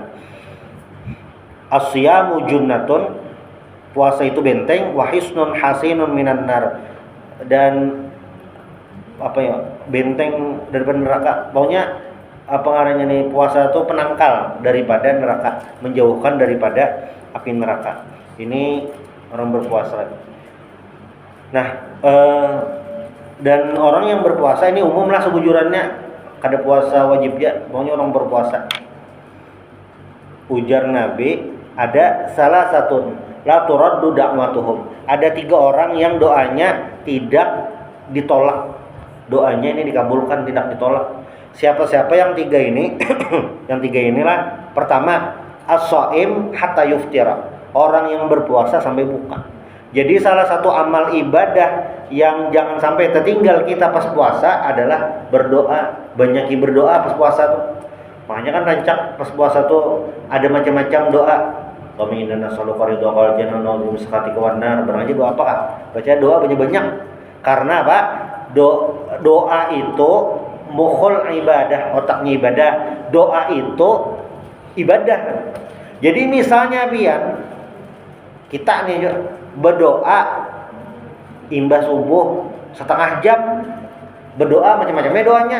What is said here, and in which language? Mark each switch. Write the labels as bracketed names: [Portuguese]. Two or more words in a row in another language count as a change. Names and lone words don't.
[Arabic] الصيام جنة, [Indonesian] puasa itu benteng, [Arabic] وحصن حصين من النار, [Indonesian] dan benteng daripada neraka. Pokoknya ngarannya nih, puasa itu penangkal daripada neraka, menjauhkan daripada api neraka. Ini orang berpuasa. Nah, dan orang yang berpuasa ini umumlah sebujurannya kada puasa wajib ya, pokoknya orang berpuasa. Ujar Nabi, ada salah satu [Arabic] لا ترد دعوتهم. [Indonesian] Ada 3 orang yang doanya tidak ditolak. Doanya ini dikabulkan, tidak ditolak. Siapa-siapa yang 3 ini? Yang 3 inilah, pertama, [Arabic] الصائم حتى يفطر, [Indonesian] orang yang berpuasa sampai buka. Jadi salah satu amal ibadah yang jangan sampai tertinggal kita pas puasa adalah berdoa. Banyaki berdoa pas puasa tuh. Makanya kan rancak pas puasa tuh ada macam-macam doa. [Arabic] اللهم إنا نسألك رضاك والجنة ونعوذ بك والنار. [Indonesian] Barang aja doa apa Kak? Baca doa banyak-banyak. Karena apa? Doa itu [Arabic] مخ العبادة, [Indonesian] otaknya ibadah. Doa itu ibadah. Jadi misalnya pian kita nih berdoa imbas subuh setengah jam, berdoa macam-macamnya doanya.